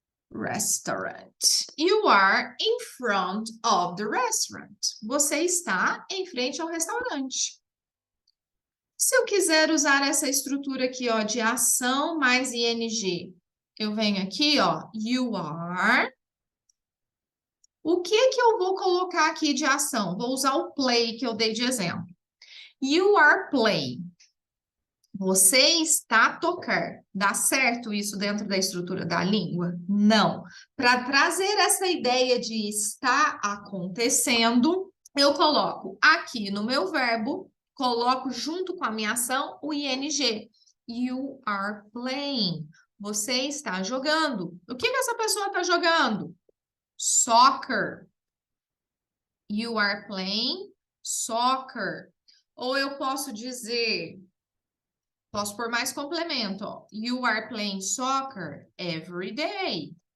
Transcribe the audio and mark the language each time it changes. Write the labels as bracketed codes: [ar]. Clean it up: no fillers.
[en] Restaurant. You are in front of the restaurant. [pt] Você está em frente ao restaurante. Se eu quiser usar essa estrutura aqui, ó, de ação mais ing, eu venho aqui, ó, [en] you are. [pt] O que que eu vou colocar aqui de ação? Vou usar o play que eu dei de exemplo. [en] You are playing. [pt] Você está a tocar. Dá certo isso dentro da estrutura da língua? Não. Para trazer essa ideia de está acontecendo, eu coloco aqui no meu verbo, coloco junto com a minha ação o ing. [en] You are playing. [pt] Você está jogando. O que que essa pessoa está jogando? Soccer. [en] You are playing soccer. [pt] Ou eu posso dizer... Posso pôr mais complemento, ó. [en] You are playing soccer every day.